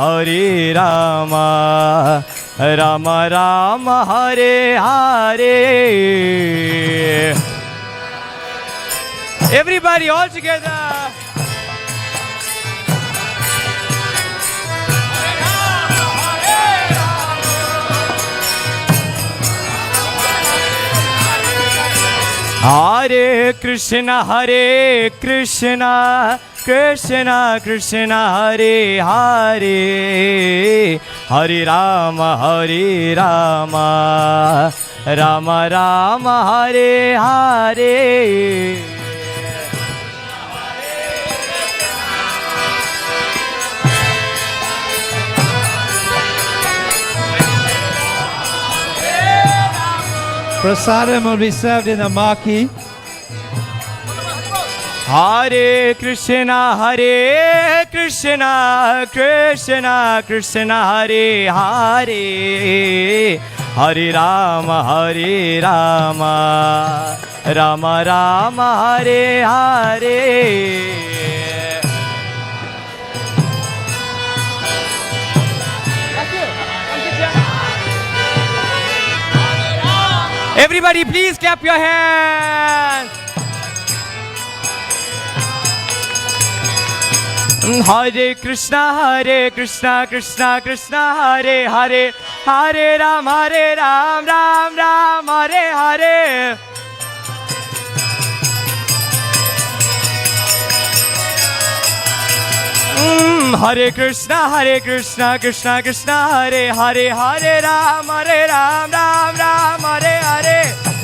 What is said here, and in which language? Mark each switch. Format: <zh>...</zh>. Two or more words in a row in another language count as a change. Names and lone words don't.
<sa>राम राम हरे हरे।</sa> <en>Everybody all together.</en> <sa>हरे कृष्ण कृष्ण कृष्ण हरे हरे हरे राम राम राम हरे हरे।</sa> <en>Prasadam will be served in a marquee.</en> <sa>Hare Krishna Krishna Krishna Hare Hare Hare Rama Rama Rama Hare Hare।</sa> <en>Everybody please clap your hands.</en> <sa>Hare Krishna Krishna Krishna Hare Hare Hare Ram Ram Ram Hare Hare। Hare Krishna Krishna Krishna Hare Hare Hare Ram Ram Ram Hare Hare।</sa>